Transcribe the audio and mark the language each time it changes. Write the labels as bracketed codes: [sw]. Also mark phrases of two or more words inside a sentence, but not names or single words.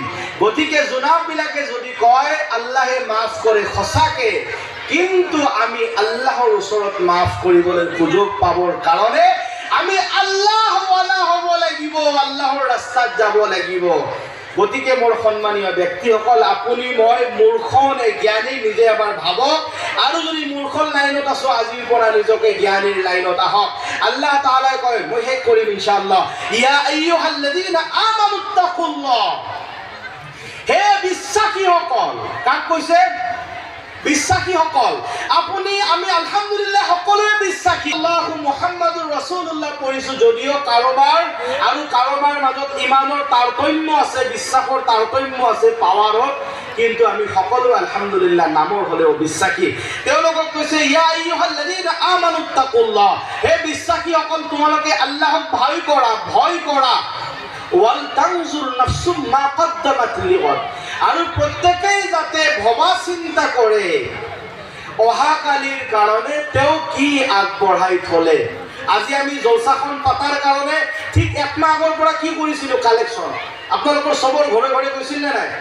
[as] গতিকে জনাব বিলাকে যদি কয় আল্লাহে মাফ কৰে সঁচাকে, কিন্তু আমি আল্লাহৰ ওচৰত মাফ কৰিবলৈ সুযোগ পাবৰ কাৰণে আমি আল্লাহ ওয়ালা হ'ব লাগিব, আল্লাহৰ ৰাস্তাত যাব লাগিব। গতিকে মোৰ সন্মানীয় ব্যক্তিসকল, আপুনি মই মূৰ্খ নে জ্ঞানী নিজে এবাৰ ভাবক, আৰু যদি মূৰ্খৰ লাইনত আছো আজিৰ পৰা নিজকে জ্ঞানীৰ লাইনত আহক। আল্লাহ তাআলাই কয়, মই শেষ কৰিম [ar] إن شاء الله, يا أيها الذين آمنوا اتقوا الله, [as] হে বিশ্বাসীসকল। কাক কৈছে? বিশ্বাসীসকল। আপুনি আমি [ar] الحمد لله [as] সকলোৱে বিশ্বাসী। [ar] الله محمد رسول الله [as] পঢ়িছো, যদিও কাৰোবাৰ আৰু কাৰোবাৰ মাজত ইমানৰ তাৰতম্য আছে, বিশ্বাসৰ তাৰতম্য আছে পাৱাৰত, কিন্তু আমি সকলো [ar] الحمد لله [as] নামৰ হলেও বিশ্বাসী। তেওঁলোকক কৈছে [ar] يا أيها الذين آمنوا اتقوا الله, [as] হে বিশ্বাসীসকল তোমালোকে আল্লাহক ভয় কৰা, ভয় কৰা। [ar] ولتنظر نفس ما قدمت لغد, [as] আৰু প্ৰত্যেকেই যাতে ভবা চিন্তা কৰে অহাকালিৰ কাৰণে তেওঁ কি আগবঢ়াই থলে। আজি আমি জলসাখন পাতাৰ কাৰণে ঠিক একমাহ আগৰ পৰা কি কৰিছিলো কালেকশ্যন, আপোনালোকৰ চবৰ ঘৰে ঘৰে গৈছিল নে নাই?